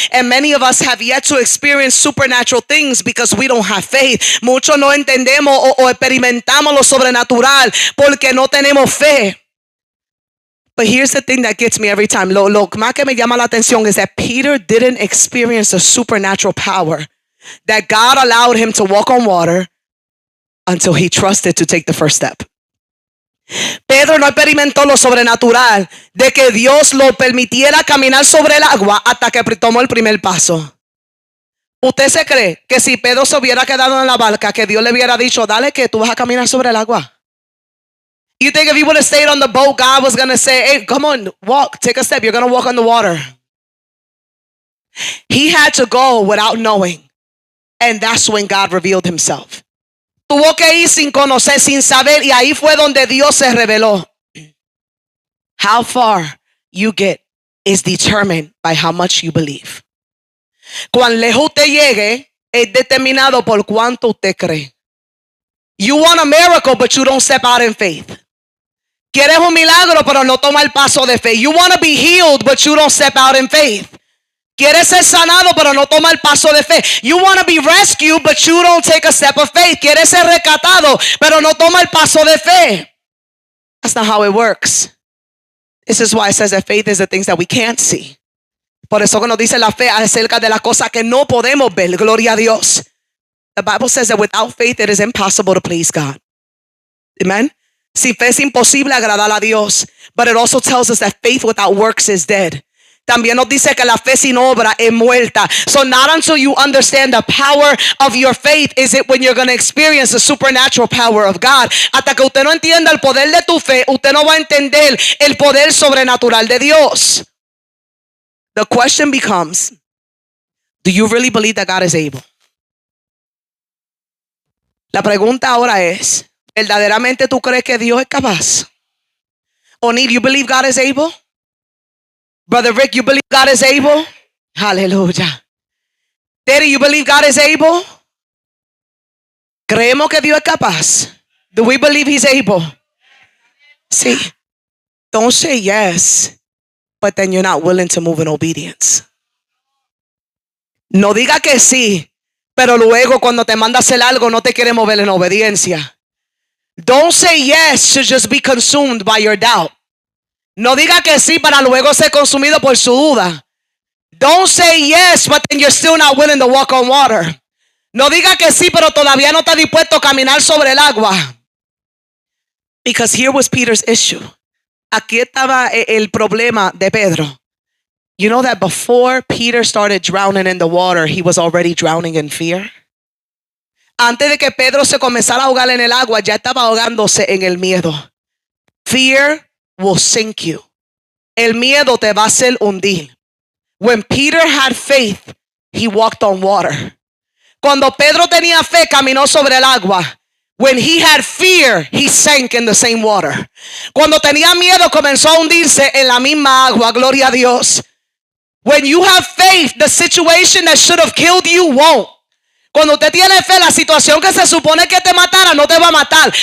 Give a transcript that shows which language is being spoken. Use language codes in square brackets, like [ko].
[en] And many of us have yet to experience supernatural things because we don't have faith. [es] Muchos no entendemos o experimentamos lo sobrenatural porque no tenemos fe. [en] But here's the thing that gets me every time. [es] Lo más que me llama la atención [en] is that Peter didn't experience the supernatural power that God allowed him to walk on water until he trusted to take the first step. [es] Pedro no experimentó lo sobrenatural de que Dios lo permitiera caminar sobre el agua hasta que tomó el primer paso. ¿Usted se cree que si Pedro se hubiera quedado en la barca, que Dios le hubiera dicho, dale que tú vas a caminar sobre el agua? [en] You think if he would have stayed on the boat, God was going to say, hey, come on, walk, take a step. You're going to walk on the water. He had to go without knowing. And that's when God revealed Himself. [es] Tuvo que ir sin conocer, sin saber. Y ahí fue donde Dios se reveló. [en] How far you get is determined by how much you believe. [es] Cuán lejos usted llegue es determinado por cuánto usted cree. [en] You want a miracle, but you don't step out in faith. [es] Quieres un milagro, pero no toma el paso de fe. [en] You want to be healed, but you don't step out in faith. [es] Quieres ser sanado, pero no toma el paso de fe. [en] You want to be rescued, but you don't take a step of faith. [es] Quieres ser rescatado, pero no toma el paso de fe. [en] That's not how it works. This is why it says that faith is the things that we can't see. [es] Por eso que nos dice la fe acerca de las cosas que no podemos ver. Gloria a Dios. [en] The Bible says that without faith it is impossible to please God. Amen. [es] Sin fe es imposible agradar a Dios. [en] But it also tells us that faith without works is dead. [es] También nos dice que la fe sin obra es muerta. [en] So not until you understand the power of your faith is it when you're going to experience the supernatural power of God. [es] Hasta que usted no entienda el poder de tu fe, usted no va a entender el poder sobrenatural de Dios. [en] The question becomes, do you really believe that God is able? [es] La pregunta ahora es, ¿verdaderamente tú crees que Dios es capaz? [en] Oni, do you believe God is able? Brother Rick, you believe God is able? Hallelujah. Daddy, you believe God is able? [es] Creemos que Dios es capaz. [en] Do we believe he's able? See, don't say yes, but then you're not willing to move in obedience. [es] No diga que sí, pero luego cuando te manda hacer algo no te quiere mover en obediencia. [en] Don't say yes to just be consumed by your doubt. [es] No diga que sí para luego ser consumido por su duda. [en] Don't say yes, but then you're still not willing to walk on water. [es] No diga que sí, pero todavía no está dispuesto a caminar sobre el agua. [en] Because here was Peter's issue. [es] Aquí estaba el problema de Pedro. [en] You know that before Peter started drowning in the water, he was already drowning in fear. [es] Antes de que Pedro se comenzara a ahogar en el agua, ya estaba ahogándose en el miedo. [en] Fear will sink you. [es] El miedo te va a hacer hundir. [en] When Peter had faith, he walked on water. [es] Cuando Pedro tenía fe, caminó sobre el agua. [en] When he had fear, he sank in the same water. [es] Cuando tenía miedo, comenzó a hundirse en la misma agua. Gloria a Dios. [en] When you have faith, the situation that should have killed you won't. [es] Cuando usted tiene fe, la situación que se supone que te matara no te va a matar.